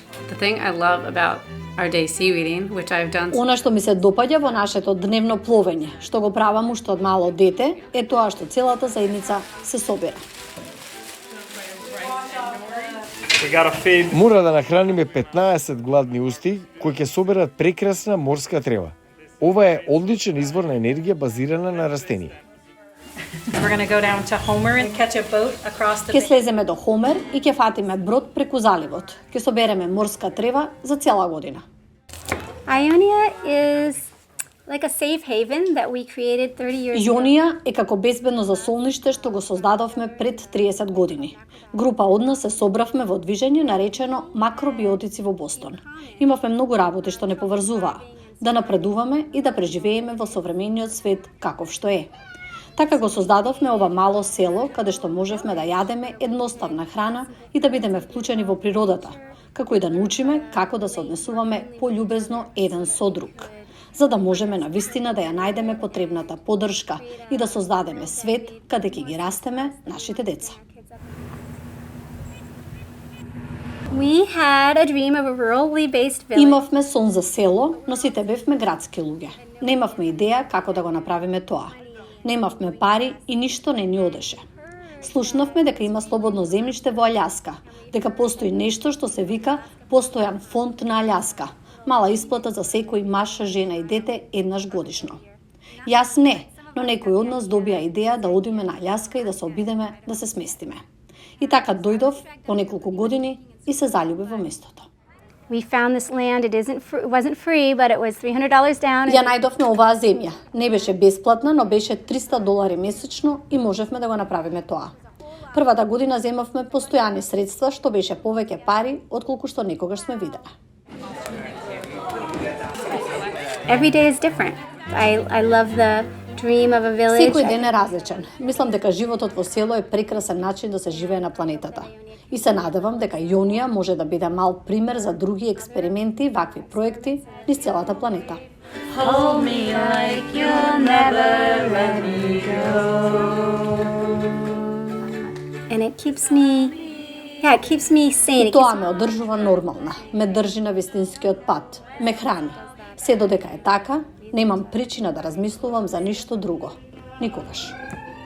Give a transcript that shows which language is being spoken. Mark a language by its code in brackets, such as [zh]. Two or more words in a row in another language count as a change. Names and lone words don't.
[en] The thing I love about our day sea reading, which I've done. [mk] Она што ми се допаѓа во нашето дневно пловење, што го правам уште од мало дете, е тоа што целата заедница се собира. Мора да нахраниме 15 гладни усти кои ќе соберат прекрасна морска трева. Ова е одличен извор на енергија базирана на растенија. Ќе слеземе до Хомер и ќе фатиме брод преку заливот. Ќе собереме морска трева за цела година. [en] Ionia is like a safe haven that we created 30 years ago. [mk] Ионија е како безбедно засолниште што го создадовме пред 30 години. Група од нас се собравме во движење наречено Макробиотици во Бостон. Имавме многу работи што не поврзуваа, да напредуваме и да преживееме во современиот свет каков што е. Така го создадовме ова мало село каде што можевме да јадеме едноставна храна и да бидеме вклучени во природата, како и да научиме како да се однесуваме пољубезно еден со друг, за да можеме навистина да ја најдеме потребната поддршка и да создадеме свет каде ќе ги растеме нашите деца. [en] We had a dream of a rurally based village. [mk] Имавме сон за село, но сите бевме градски луѓе. Немавме идеја како да го направиме тоа. Немавме пари и ништо не ни одеше. Слушнавме дека има слободно земјиште во Аљаска, дека постои нешто што се вика постојан фонд на Аљаска, мала исплата за секој маж, жена и дете еднаш годишно. Јас не, но некој од нас добија идеја да одиме на Аљаска и да се обидеме да се сместиме. И така дојдов по неколку години и се заљуби во местото. [en] We found this land. It wasn't free, but it was $300 down. [mk] Ја најдовме оваа земја. Не беше бесплатна, но беше $300 месечно и можевме да го направиме тоа. Првата година земавме постојани средства, што беше повеќе пари отколку што некогаш сме виделе. [en] Every day is different. I love the dream of a village. [mk] Секој ден е различен. Мислам дека животот во село е прекрасен начин да се живее на планетата. И се надевам дека Ионија може да биде мал пример за други експерименти, вакви проекти низ целата планета. [en] Hold me like you'll never let me go. And it keeps me sane. [mk] И тоа ме одржува нормална, ме држи на вистинскиот пат, ме храни. Се додека е така, немам причина да размислувам за ништо друго. Никогаш.